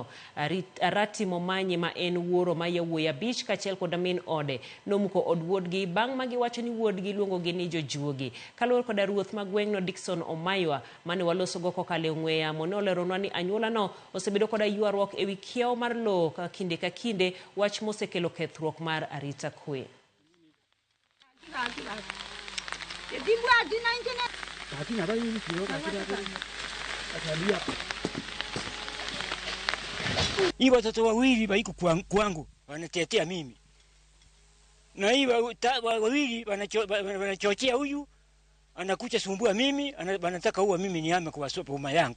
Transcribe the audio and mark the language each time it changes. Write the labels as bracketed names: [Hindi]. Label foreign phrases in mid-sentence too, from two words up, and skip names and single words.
[Luo (Kenya and Tanzania)] Arati Momanyi ma en wuoro ma yawuoyi 5 kachiel kod min ode nomuko od wuodgi bang' ma giwacho ni wuodgi luongogi ni jojuogi. Kaluwore kod ruoth ma gweng'no Dickson Omaywa mane waloso go kokale ong'we yamo ne oleronwa ni anyuola no osebedo kod ywaruok ewi kiewo mar lowo ka kinde wach mosekelo kethruok mar arita kwe. [Swahili] Hii watoto wawili waiko kwangu wanatetea mimi, na hii wawili wanachochea huyu anakuja sumbua mimi, anataka uwa mimi nihame kwa boma yangu.